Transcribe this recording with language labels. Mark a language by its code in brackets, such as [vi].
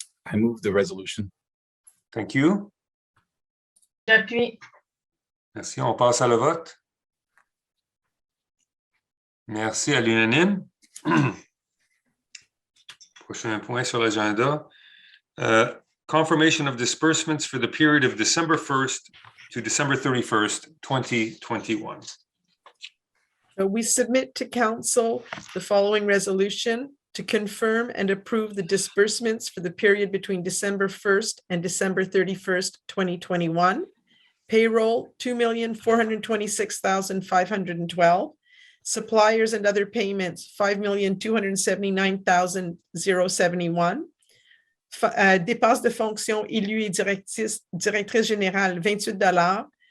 [en] I move the resolution. Thank you. [fr] J'appuie. Merci. On passe à le vote. Merci à l'unanime. Prochain point sur l'agenda. [en] Confirmation of disbursements for the period of December 1st to December 31st, 2021. So we submit to Council the following resolution to confirm and approve the disbursements for the period between December 1st and December 31st, 2021. Payroll, $2,426,512. Suppliers and other payments, $5,279,071. [fr] Dépenses de fonction élus et directrice générale, $28.